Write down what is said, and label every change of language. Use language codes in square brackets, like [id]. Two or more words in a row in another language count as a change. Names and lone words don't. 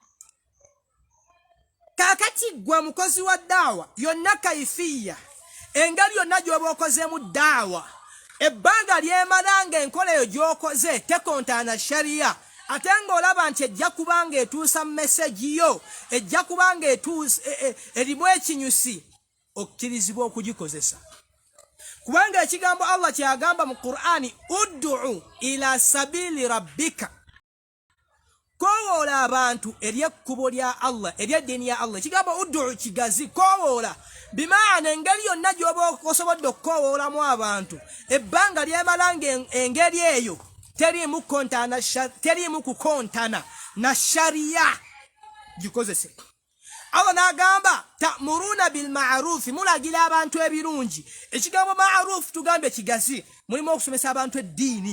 [lg] kakati gwe mukozi wa daawa yonna kaifiya engeri yonna gy'oba okozeemu daawa ebbanga lyemala ng'enkola eyo gy'okoze tekontana shariya ate ng'olaba nti ejja kubanga etuusa meseji yo ejja kubanga erimu ekinyusi okkirizibwa okugikozesa kubanga ekigambo Allah kyagamba mu Qur'ani [ar] ادع إلى سبيل ربك [lg] kowoola abantu eri ekkubo lya Allah eri eddiini ya Allah ekigambo ud'u kigazi kowoola bimaana engeri yonna gy'oba osobodde okukowoolamu abantu ebbanga lyemala engeri eyo terimu kukontana na shariya gikozese Allah n'agamba [ar] تأمرون بالمعروف [lg] mulagira abantu ebirungi ekigambo ma'ruf tugambe kigazi mulimu okusomesa abantu eddiini